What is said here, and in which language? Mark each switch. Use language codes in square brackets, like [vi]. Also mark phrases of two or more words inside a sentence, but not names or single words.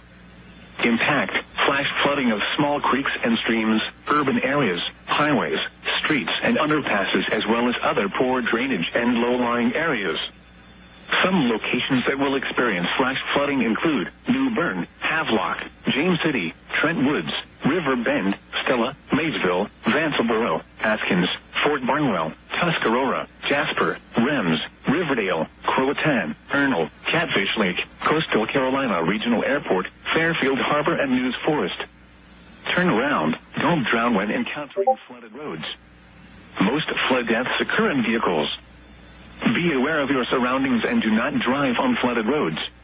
[en] Impact: flash flooding of small creeks and streams, urban areas, highways, streets, and underpasses, as well as other poor drainage and low-lying areas. Some locations that will experience flash flooding include New Bern, Havelock, James City, Trent Woods, River Bend, Stella, Maysville, Vanceboro, Askins, Fort Barnwell, Tuscarora, Jasper, Rems, Riverdale, Croatan, Ernle, Catfish Lake, Coastal Carolina Regional Airport, Fairfield Harbor, and News Forest. Turn around. Don't drown when encountering flooded roads. Most flood deaths occur in vehicles. Be aware of your surroundings and do not drive on flooded roads.